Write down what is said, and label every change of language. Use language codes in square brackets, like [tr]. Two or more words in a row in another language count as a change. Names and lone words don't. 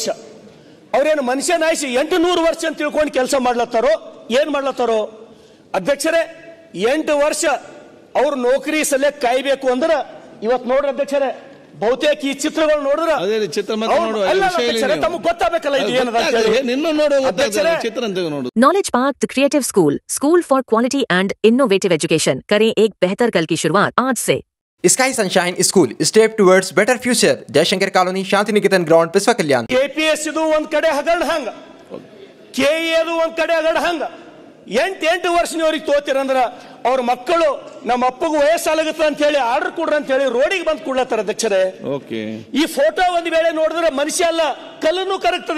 [kn] ಅವ್ರೇನು ಮನುಷ್ಯನ ಆಯುಷ್ 800 ವರ್ಷ ಅಂತ ತಿಳ್ಕೊಂಡು ಕೆಲಸ ಮಾಡ್ಲತ್ತಾರೋ ಏನ್ ಮಾಡ್ಲತ್ತಾರೋ ಅಧ್ಯಕ್ಷರೇ? 8 ವರ್ಷ ಅವ್ರ ನೌಕರಿ ಸಲಕ್ಕೆ ಕಾಯ್ಬೇಕು ಅಂದ್ರೆ ಇವತ್ತು ನೋಡ್ರಿ ಅಧ್ಯಕ್ಷರೇ, ಬಹುತೇಕ ಈ ಚಿತ್ರಗಳು ನೋಡಿದ್ರೆ ತಮಗೆ ಗೊತ್ತಾಗಬೇಕಲ್ಲ ಇದು ಏನದ. [en] Knowledge Park the Creative School for Quality and Innovative Education. [hi] करें एक बेहतर कल की शुरुआत आज से. [en] Sky Sunshine School, step towards better future. Jayashankar Colony, Shantiniketan Ground, Vasva Kalyan. [kn] KPS ಇದು ಒಂದ್ ಕಡೆ ಹಗರಣ ಹಂಗ, KE ಒಂದ್ ಕಡೆ ಹಗರಣ ಹಂಗ. 8 ವರ್ಷನವ್ರಿಗೆ ತೋತಿರಂದ್ರ ಅವ್ರ ಮಕ್ಕಳು ನಮ್ಮ ಅಪ್ಪಗೂ ವಯಸ್ಸಾಗತ್ತ ಅಂತ ಹೇಳಿ ಆರ್ಡರ್ ಕೊಡ್ರ ಅಂತ ಹೇಳಿ ರೋಡಿಗೆ ಬಂದು ಕೊಡ್ಲತ್ತಾರ ಅಧ್ಯಕ್ಷರೇ. ಈ ಫೋಟೋ ಒಂದ್ ವೇಳೆ ನೋಡಿದ್ರೆ ಮನುಷ್ಯ ಅಲ್ಲ, ಕಲ್ಲನ್ನು ಕರಗ್ತದೆ.